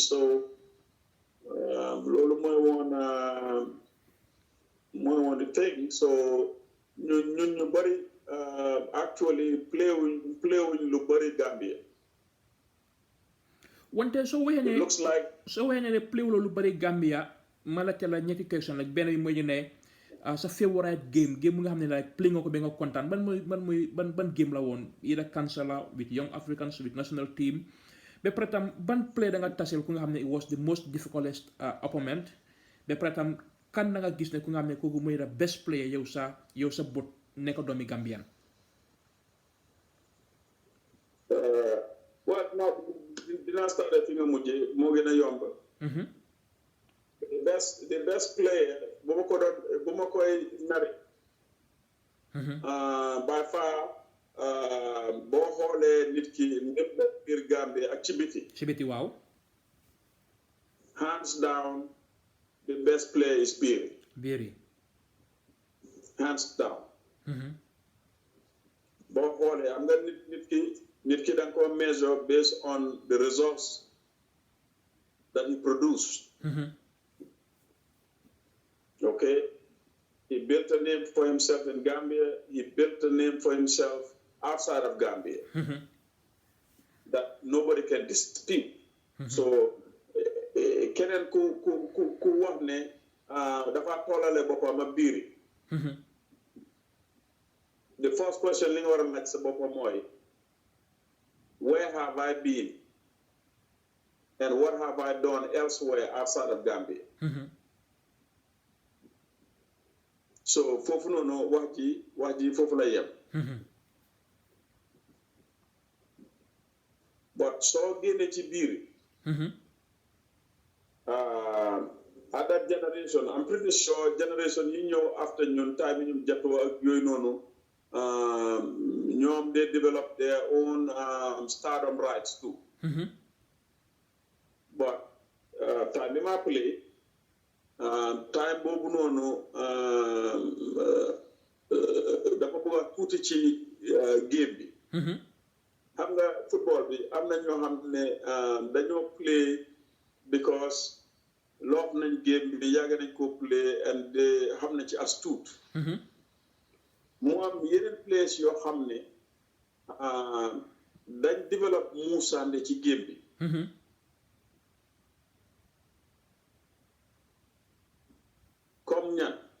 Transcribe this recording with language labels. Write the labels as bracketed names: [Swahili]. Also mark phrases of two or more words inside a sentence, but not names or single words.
[English] So, more one thing. So, you bari actually play with Lubari Gambia. [Wolof] Wante so [English] it looks like [Wolof] play lu bari Gambia mala la ñetti [English] question like [Wolof] benn bi mooy ne sa [English] favorite game [Wolof] mu nga xam ne [English] like play [Wolof] nga ko ba nga kontaan ban game la woon [English] either Kansla with young Africans with national team [Wolof] ba pare tam ban play da nga tasel ku nga xam ne [English] it was the most difficult opponent [Wolof] ba pare tam kan na nga gis ne ku nga xam ne kooku mooy [English] the best player [Wolof] yow sa bot nekk doomi Gambian. Dinaa start fi nga mujjee moo gën a yomb. [English] The best player [Wolof] bu ma koy nari. [English] By far [Wolof] boo xoolee nit ki lépp biir Gambie ak ci biti. Waaw. [English] Hands down the best player is Biri. Biri. Hands down. [Wolof] Boo xoolee am nga nit ki nit ki danga ko [English] measure based on the results that he produced. Okay, he built a name for himself in Gambia. He built a name for himself outside of Gambia that nobody can dispute. [Wolof] So keneen ku wax ne dafa tollale boppam ak Biri. [English] The first question [Wolof] li nga war a laaj sa boppam mooy, [English] where have I been and what have I done elsewhere outside of Gambia? [Wolof] So foofu noonu wax ji foofu la yem. But soo génne ci Biri, [English] at that generation, I'm pretty sure generation [Wolof] yi ñëw [English] after [Wolof] ñun time yi ñu jatoo ak yooyu noonu, ñoom [English] they develop their own stardom rights too. [Wolof] But time bi ma play, time boobu noonu dafa bëgg a tuuti ci game bi. Xam nga football bi am na ñoo xam ne dañoo play because love nañ game bi yàgg nañ ko play and xam na ci as tuut. Mu am yeneen players yoo xam ne dañ develop muusande ci game bi. Comme ñan.